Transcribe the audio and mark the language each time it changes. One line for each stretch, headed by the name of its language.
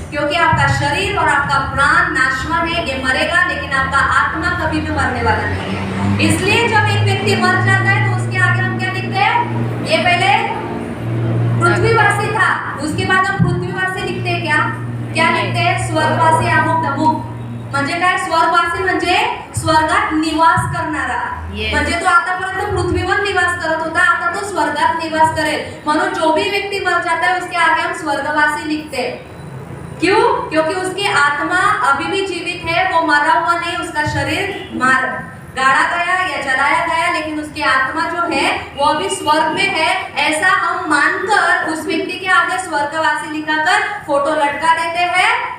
Hindi: क्योंकि आपका शरीर और आपका प्राण नाशवान है, ये मरेगा, लेकिन आपका आत्मा कभी भी मरने वाला नहीं है। इसलिए जब एक व्यक्ति मर जाता है तो उसके आगे हम क्या लिखते हैं? ये पहले पृथ्वीवासी था, उसके बाद हम पृथ्वीवासी लिखते हैं। क्या लिखते हैं? स्वर्गवासी अमुक तमुक।
Marathi: म्हणजे काय? स्वर्गवासी म्हणजे स्वर्गात निवास करणारा। म्हणजे तो आतापर्यंत पृथ्वीवर निवास करत होता, आता तो स्वर्गात निवास करेल।
Hindi: म्हणून जो भी व्यक्ति मर जाता है उसके आगे हम स्वर्गवासी लिखते हैं। क्यों? क्योंकि उसकी आत्मा अभी भी जीवित है, वो मरा हुआ नहीं, उसका शरीर गाड़ा गया या जलाया गया, लेकिन उसकी आत्मा जो है वो अभी स्वर्ग में है। ऐसा हम मानकर उस व्यक्ति के आगे स्वर्गवासी लिखाकर फोटो लटका देते हैं।